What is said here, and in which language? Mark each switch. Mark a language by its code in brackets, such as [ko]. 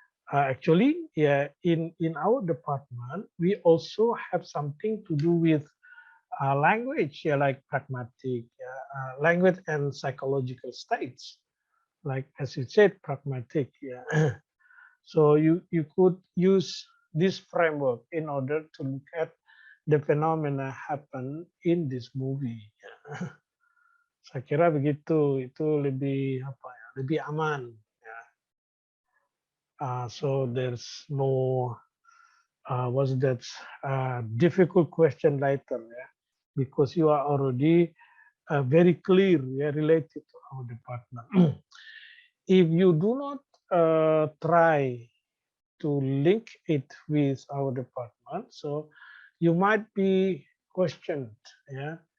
[en] Actually, yeah, in our department, we also have something to do with language, yeah, like pragmatic, language and psychological states, like as you said, pragmatic, yeah. So you could use this framework in order to look at the phenomena happen in this movie. [id] Ya. Saya kira begitu, itu lebih apa ya, lebih aman. Ya. [en] So there's no was that difficult question later, ya, because you are already very clear, yeah, related to our department. If you do not try to link it with our department, so you might be questioned, ya.